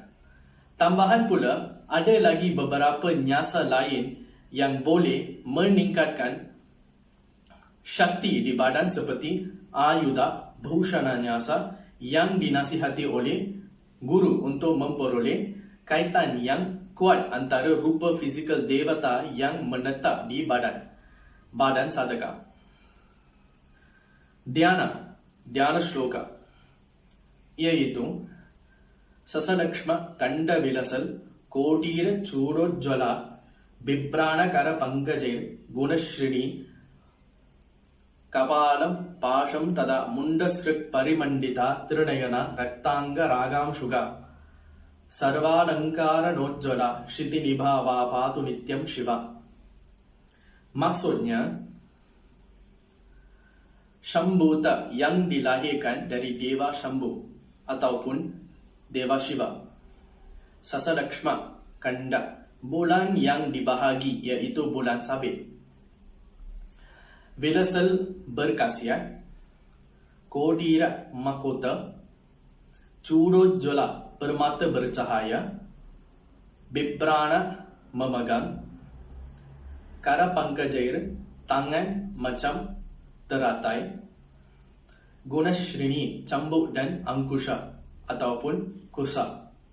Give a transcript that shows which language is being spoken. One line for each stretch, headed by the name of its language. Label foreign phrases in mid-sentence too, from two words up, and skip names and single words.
Malay: Tambahan pula, ada lagi beberapa nyasa lain yang boleh meningkatkan syakti di badan seperti
Sanskrit: Ayuda Bhushana Nyasa
Malay: yang dinasihati oleh guru untuk memperoleh kaitan yang kuat antara rupa fizikal devata yang menetap di badan sadhaka.
Sanskrit: Dhyana shloka, iaitu Sasalakshma Kanda Vilasal Kotira Chudojjvala Bibrana Kara Pankajir Gunashrini Kapalam Pasham Tada Mundasrik Parimandita Trinayana Raktanga Ragam Shuga Sarvalankara Nojjala Shiti Nibhava Patu Nityam Shiva.
Malay: Maksudnya, Shambhuta yang dilahirkan dari Dewa Shambhu ataupun Dewa Shiva.
Sanskrit: Sasalakshma Kanda,
Malay: bulan yang dibahagi iaitu bulan sabit. Vilasal berkhasiat, Kodira mahkota, Chudojjvala permata bercahaya, Bibrana memegang,
Sanskrit: Kara Pankajair
Malay: tangan macam teratai, Gunashrini cambuk dan angkusha ataupun kusa,